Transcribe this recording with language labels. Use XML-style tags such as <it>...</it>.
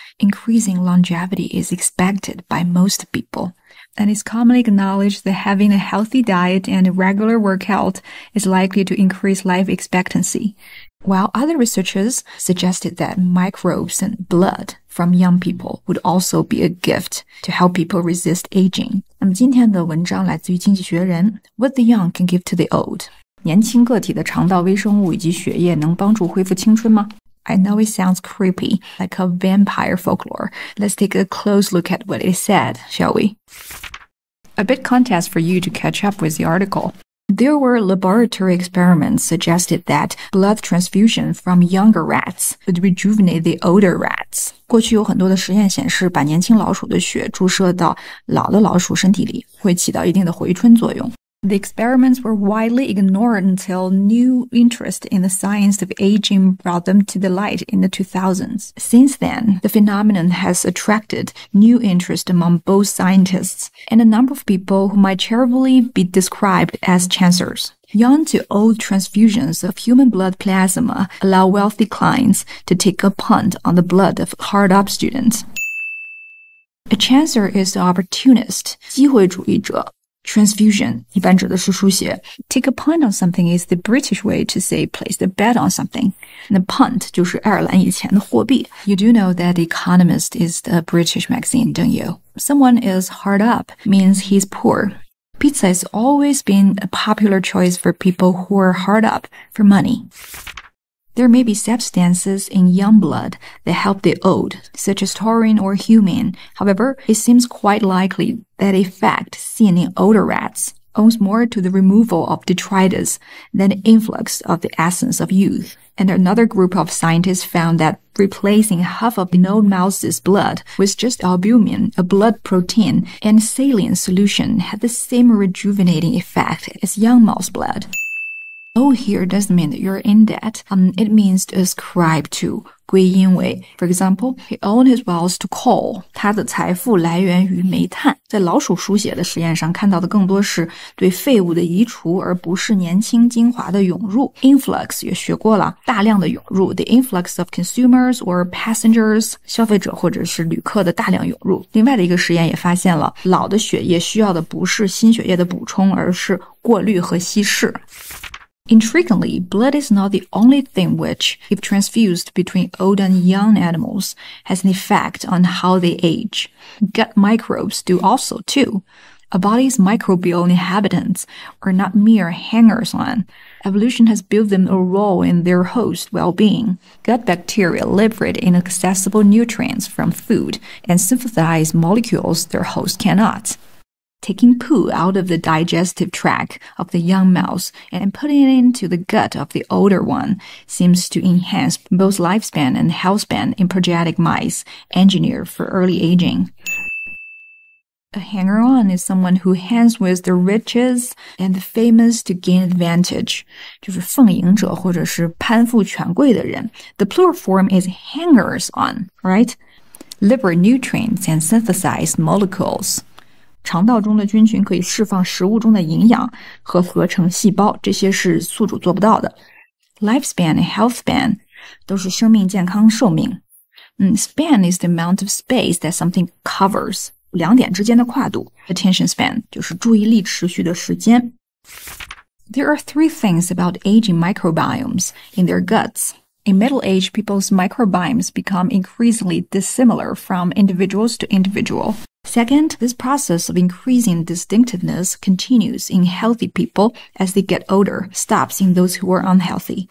<en>Increasing longevity is expected by most people, and it's commonly acknowledged that having a healthy diet and a regular workout is likely to increase life expectancy. While other researchers suggested that microbes and blood from young people would also be a gift to help people resist aging.</en> <zh>那么今天的文章来自于经济学人</zh> <en>What the young can give to the old.</en> <zh>年轻个体的肠道微生物以及血液能帮助恢复青春吗？</zh> <en>I know it sounds creepy, like a vampire folklore. Let's take a close look at what it said, shall we? A bit context for you to catch up with the article. There were laboratory experiments suggested that blood transfusion from younger rats would rejuvenate the older rats.</en> <zh>过去有很多的实验显示，把年轻老鼠的血注射到老的老鼠身体里，会起到一定的回春作用。</zh> <en>The experiments were widely ignored until new interest in the science of aging brought them to the light in the 2000s. Since then, the phenomenon has attracted new interest among both scientists and a number of people who might charitably be described as chancers. Young to old transfusions of human blood plasma allow wealthy clients to take a punt on the blood of hard-up students. A chancer is an opportunist, 机会主义者。</en> <zh>Transfusion 一般指的是输血。</zh> <en>Take a punt on something is the British way to say place the bet on something.</en> <zh>那 punt 就是爱尔兰以前的货币。</zh> <en>You do know that The Economist is the British magazine, don't you? Someone is hard up means he's poor. Pizza has always been a popular choice for people who are hard up for money. There may be substances in young blood that help the old, such as taurine or humin. However, it seems quite likely that effect seen in older rats owes more to the removal of detritus than the influx of the essence of youth. And another group of scientists found that replacing half of the old mouse's blood with just albumin, a blood protein, and saline solution had the same rejuvenating effect as young mouse blood. Oh, here doesn't mean that you're in debt. It means to ascribe to, 归因为. For example, he owed his wealth to coal.</en> <zh>他的财富来源于煤炭。在老鼠输血的实验上看到的更多是对废物的移除，而不是年轻精华的涌入。 Influx 也学过了，大量的涌入。</zh> <en>The influx of consumers or passengers,</en> <zh>消费者或者是旅客的大量涌入。另外的一个实验也发现了，老的血液需要的不是新血液的补充，而是过滤和稀释。</zh> <en>Intriguingly, blood is not the only thing which, if transfused between old and young animals, has an effect on how they age. Gut microbes do also too. A body's microbial inhabitants are not mere hangers-on. Evolution has built them a role in their host's well-being. Gut bacteria liberate inaccessible nutrients from food and synthesize molecules their host cannot. Taking poo out of the digestive tract of the young mouse and putting it into the gut of the older one seems to enhance both lifespan and healthspan in progetic mice engineered for early aging. A hanger-on is someone who hangs with the riches and the famous to gain advantage.</en> <zh>就是奉迎者或者是攀附权贵的人。</zh> <en>The plural form is hangers-on, right? Liberate nutrients and synthesize molecules.</en> <zh>肠道中的菌群可以释放食物中的营养和合成细胞，这些是宿主做不到的。</zh> <en>Lifespan and healthspan</en> <zh>都是生命健康寿命。</zh> <en>Span is the amount of space that something covers.</en> <zh>两点之间的跨度。 Attention span 就是注意力持续的时间。</zh> <en>There are three things about aging microbiomes in their guts. In middle age, people's microbiomes become increasingly dissimilar from individuals to individual. Second, this process of increasing distinctiveness continues in healthy people as they get older, stops in those who are unhealthy.</en>